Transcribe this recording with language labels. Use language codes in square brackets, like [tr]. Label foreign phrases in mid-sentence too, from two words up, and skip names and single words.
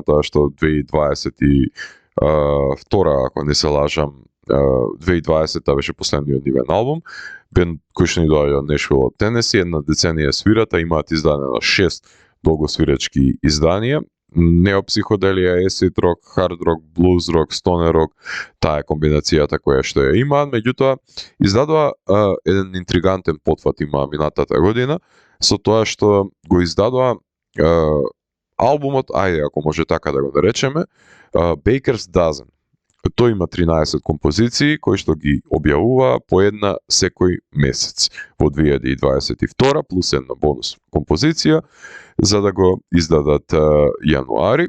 [mk] тоа што 2022, ако не се лажам, 2020 беше последниот нивен албум, бенд кој што ни доаѓа од Нешвил од Тенеси, една деценија свирата, имаат издадено 6 долгосвирачки изданија, неопсиходелија, [en] acid rock, hard rock, blues rock, stoner rock, [mk] таа е комбинацијата која што ја имаат, меѓутоа издадува еден интригантен потфат има минатата година, со тоа што го издадува албумот, ајде ако може така да го наречеме, Baker's Dozen. Тој има 13 композиции кои што ги објавува по една секој месец во 2022 плюс една бонус композиција за да го издадат јануари.